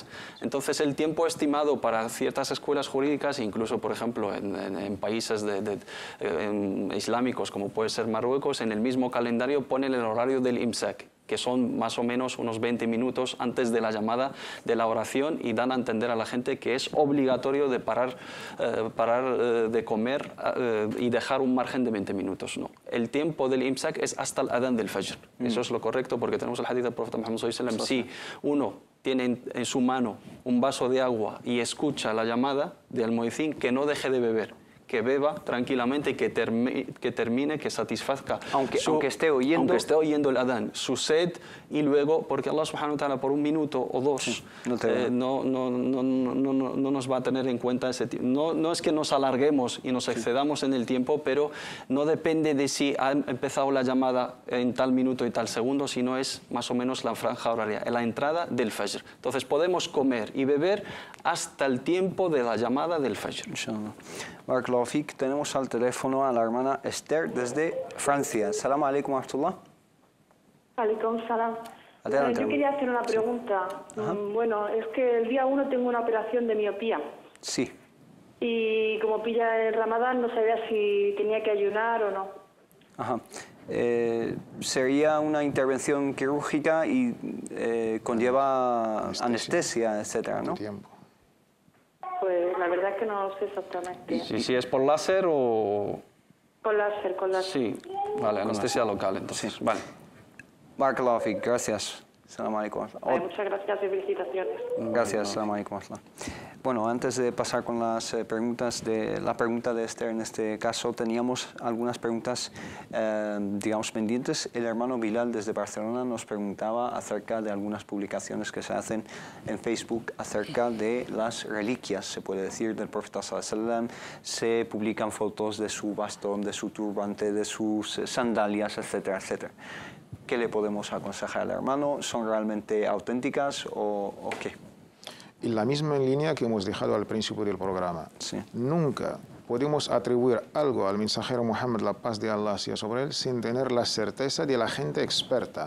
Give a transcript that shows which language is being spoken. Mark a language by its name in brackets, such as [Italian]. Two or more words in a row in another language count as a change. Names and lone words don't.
[Spanish] Entonces el tiempo estimado para ciertas escuelas jurídicas, incluso por ejemplo en países islámicos como puede ser Marruecos, en el mismo calendario ponen el horario del imsak, que son más o menos unos 20 minutos antes de la llamada de la oración, y dan a entender a la gente que es obligatorio de parar de comer y dejar un margen de 20 minutos. No. El tiempo del imsak es hasta el adán del fajr. Eso es lo correcto, porque tenemos el hadith del profeta Muhammad [Arabic] صلى الله عليه وسلم. [Spanish] Si uno tiene en su mano un vaso de agua y escucha la llamada del muezzin, que no deje de beber, que beba tranquilamente y que termine, que satisfazca, aunque esté oyendo el adán, su sed, y luego, porque Allah [Arabic] سبحانه وتعالى [Spanish] por un minuto o dos no nos va a tener en cuenta ese tiempo. No es que nos alarguemos y nos excedamos en el tiempo, pero no depende de si ha empezado la llamada en tal minuto y tal segundo, sino es más o menos la franja horaria, la entrada del fajr. Entonces podemos comer y beber hasta el tiempo de la llamada del fajr. [Arabic] إن شاء الله. بارك الله فيك. [Spanish] Tenemos al teléfono a la hermana Esther desde Francia. [Arabic] سلام عليكم ورحمة الله. عليكم سلام. [Spanish] Adelante. Yo quería hacer una pregunta. Bueno, es que el día 1 tengo una operación de miopía. Sí. Y como pilla el Ramadán, no sabía si tenía que ayunar o no. Ajá. Sería una intervención quirúrgica y conlleva anestesia, etcétera, ¿no? Pues la verdad es que no lo sé exactamente. ¿Y si es por láser o...? Con láser. Sí, vale, anestesia local, entonces, sí. Vale. [Arabic] بارك الله فيك, gracias. سلام عليكم. [Spanish] Muchas gracias y felicitaciones. Gracias, [Arabic] سلام عليكم. [Spanish] Bueno, antes de pasar con las preguntas, la pregunta de Esther en este caso, teníamos algunas preguntas, digamos, pendientes. El hermano Bilal desde Barcelona nos preguntaba acerca de algunas publicaciones que se hacen en Facebook acerca de las reliquias, se puede decir, del profeta [Arabic] صلى الله عليه وسلم. [Spanish] Se publican fotos de su bastón, de su turbante, de sus sandalias, etcétera, etcétera. ¿Qué le podemos aconsejar al hermano? ¿Son realmente auténticas o qué? Y la misma línea que hemos dejado al principio del programa. Sí. Nunca podemos atribuir algo al mensajero Muhammad, la paz de Allah sea sobre él, sin tener la certeza de la gente experta.